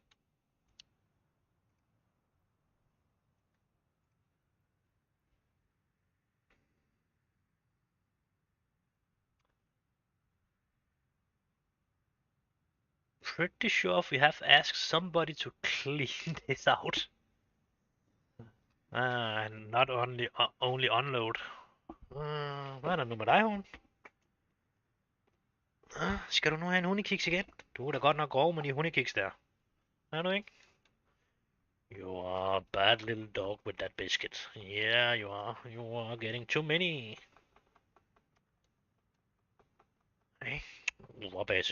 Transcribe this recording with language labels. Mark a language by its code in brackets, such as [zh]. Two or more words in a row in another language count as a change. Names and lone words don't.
[en] Pretty sure we have asked somebody to clean this out. And not only unload. [da] Hvad er der nu med dig, hun? Skal du nu have en hundekiks igen? Du er da godt nok grov med de hundekiks der. Er du ikke? [en] You are a bad little dog with that biscuit. Yeah, you are. You are getting too many. [da] Hey, hvor basse.